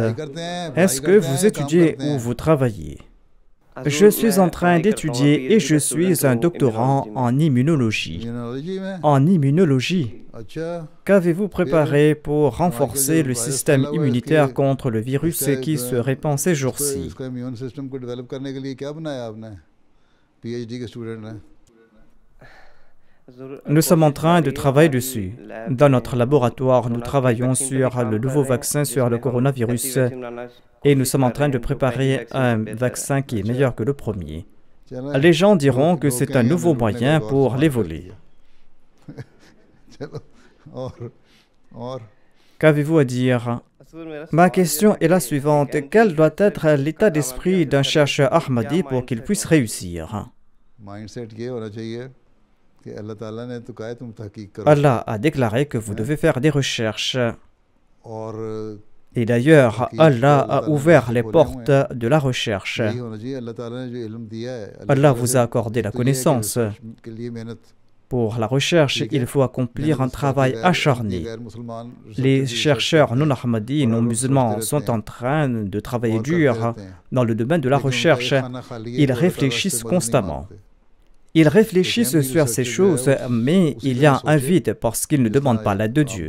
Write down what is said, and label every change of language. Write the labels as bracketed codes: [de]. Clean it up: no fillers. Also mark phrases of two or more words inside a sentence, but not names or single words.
[fr] Est-ce que vous étudiez ou vous travaillez? Je suis en train d'étudier et je suis un doctorant en immunologie. [ur] immunology में [fr] En immunologie, [ur] अच्छा [fr] qu'avez-vous préparé pour renforcer le système immunitaire contre le virus qui se répand ces jours-ci? [ur] इसका [en] immune system [ur] کو ڈیولپ کرنے کے لیے کیا بنایا آپنے پی ایچ ڈی کے اسٹوڈنٹ نے [fr] Nous sommes en train de travailler dessus. Dans notre laboratoire, nous travaillons sur le nouveau vaccin sur le coronavirus et nous sommes en train de préparer un vaccin qui est meilleur que le premier. [ur] चलो [fr] Les gens diront que c'est un nouveau moyen pour les voler. [ur] چلو اور [fr] Qu'avez-vous à dire? Ma question est la suivante. Quel doit être l'état d'esprit d'un chercheur Ahmadi pour qu'il puisse réussir? [ur] مائنڈسیٹ یہ ہونا چاہیے کہ اللہ تعالیٰ نے تو کہا ہے تم تحقیق کرو [fr] Allah a déclaré que vous devez faire des recherches. [ur] और [fr] Et d'ailleurs, Allah a ouvert les portes de la recherche. [ur] یہی ہونا چاہیے اللہ تعالیٰ نے جو علم دیا ہے [fr] Allah vous a accordé la [ur] تو یہ ہے کہ [fr] connaissance. [ur] research کے لیے محنت [fr] Pour la recherche, il faut accomplir un travail acharné. Les chercheurs non ahmadis, non musulmans sont en train de travailler dur dans le domaine de la recherche. Ils réfléchissent constamment. Ils réfléchissent sur ces choses, mais il y a un vide parce qu'ils ne demandent pas l'aide de Dieu.